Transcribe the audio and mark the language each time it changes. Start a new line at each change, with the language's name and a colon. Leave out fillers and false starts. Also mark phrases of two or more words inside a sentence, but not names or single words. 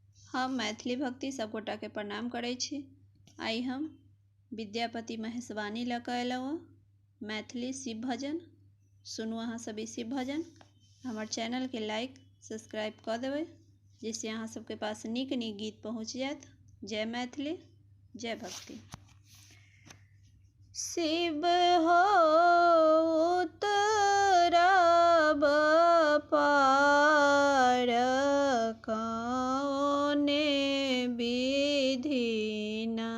Maithili: हम मैथिली भक्ति सब गोटा के प्रणाम करै छी। आई हम विद्यापति महेशवाणी लऽ कऽ अयलहुँ मैथिली शिव भजन। सुनू अहाँ सब ई शिव भजन। हमर चैनल के
English: like subscribe
Maithili: कऽ देबै जिससे अहाँ सबके पास नीक नीक गीत पहुँच जायत। जय मैथिली, जय भक्ति। शिव हो उतरब पार कौने विधिना।